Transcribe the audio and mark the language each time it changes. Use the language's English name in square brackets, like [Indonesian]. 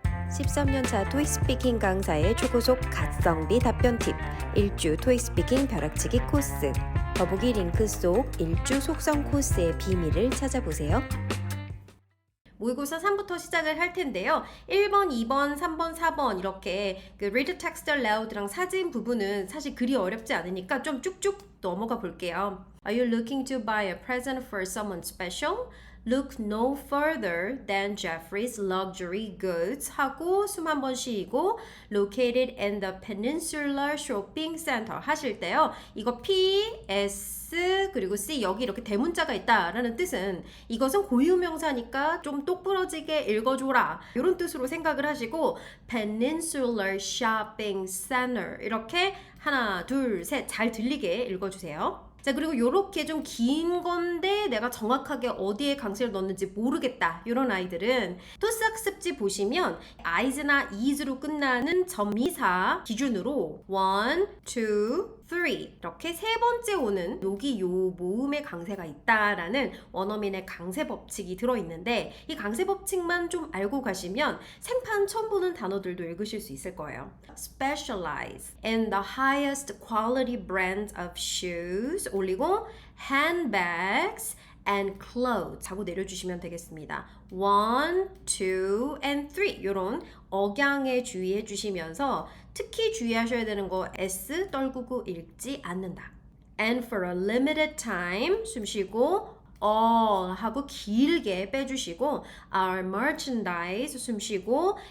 [Korean] 13년차 토익 스피킹 강사의 초고속 갓성비 답변 팁 1주 토익 스피킹 벼락치기 코스 더보기 링크 속 1주 속성 코스의 비밀을 찾아보세요. 모의고사 3부터 시작을 할 텐데요. 1번, 2번, 3번, 4번 이렇게 그 [English] read text aloud [Korean] 랑 사진 부분은 사실 그리 어렵지 않으니까 좀 쭉쭉 넘어가 볼게요. [English] Are you looking to buy a present for someone special? Look no further than Jeffrey's luxury goods [Korean] 하고 숨 한 번 쉬고 [English] located in the Peninsula Shopping Center [Korean] 하실 때요. 이거 P, S 그리고 C 여기 이렇게 대문자가 있다라는 뜻은 이것은 고유명사니까 좀 똑부러지게 읽어줘라 이런 뜻으로 생각을 하시고 Peninsula Shopping Center 이렇게 하나, 둘, 셋 잘 들리게 읽어주세요. 자, 그리고 요렇게 좀 긴 건데 내가 정확하게 어디에 강세를 넣는지 모르겠다 이런 아이들은 토스 학습지 보시면 is나 is로 끝나는 전미사 기준으로 1, 2, 3 이렇게 세 번째 오는 여기 요 모음의 강세가 있다라는 원어민의 강세 법칙이 들어있는데 이 강세 법칙만 좀 알고 가시면 생판 처음 보는 단어들도 읽으실 수 있을 거예요. [English] Specialize in the highest quality brand of shoes [Korean] 올리고 [English] handbags and clothes [Korean] 하고 내려주시면 되겠습니다. 1, 2, and 3 이런 억양에 주의해 주시면서 특히 주의하셔야 되는 거 S 떨구고 읽지 않는다. [English] And for a limited time [Korean] 숨 쉬고 [English] all [Korean] 하고 길게 빼주시고 [English] our merchandise 숨 쉬고